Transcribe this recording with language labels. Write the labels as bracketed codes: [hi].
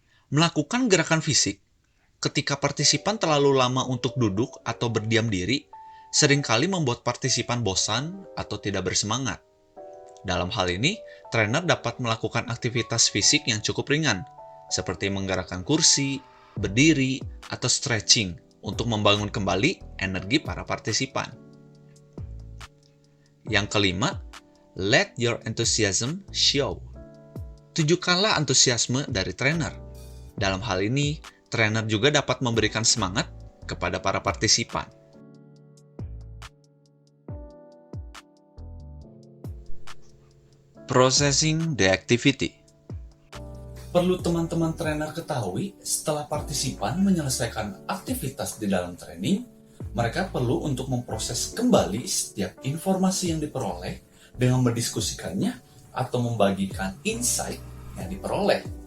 [id] Melakukan gerakan fisik ketika partisipan terlalu lama untuk duduk atau berdiam diri, seringkali membuat partisipan bosan atau tidak bersemangat. Dalam hal ini, trainer dapat melakukan aktivitas fisik yang cukup ringan, seperti menggerakkan kursi, berdiri, atau [en] stretching [id] untuk membangun kembali energi para partisipan. Yang kelima, [en] Let your enthusiasm show. [id] Tunjukkanlah antusiasme dari trainer. Dalam hal ini, trainer juga dapat memberikan semangat kepada para partisipan. [en] Processing the activity. [id] Perlu teman-teman trainer ketahui, setelah partisipan menyelesaikan aktivitas di dalam training, mereka perlu untuk memproses kembali setiap informasi yang diperoleh dengan mendiskusikannya atau membagikan insight yang diperoleh.